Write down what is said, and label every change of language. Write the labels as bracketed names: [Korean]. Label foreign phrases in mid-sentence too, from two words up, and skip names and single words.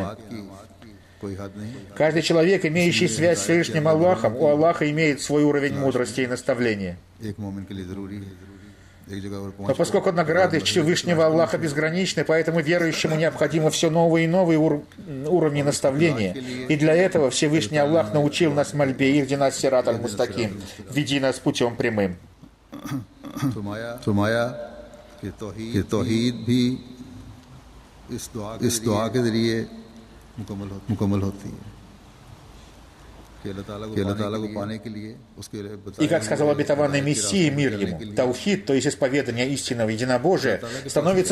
[Russian] Каждый человек, имеющий связь с Всевышним Аллахом, у Аллаха имеет свой уровень мудрости и наставления. Но поскольку награды Всевышнего Аллаха безграничны, поэтому верующему необходимо все новые и новые уровни наставления. И для этого Всевышний Аллах научил нас мольбе [Arabic] «اهدنا الصراط المستقيم» – [Russian] «Веди нас путем прямым». И, как сказал обетованный Мессия, мир ему, таухид, то есть исповедание истинного единобожия, становится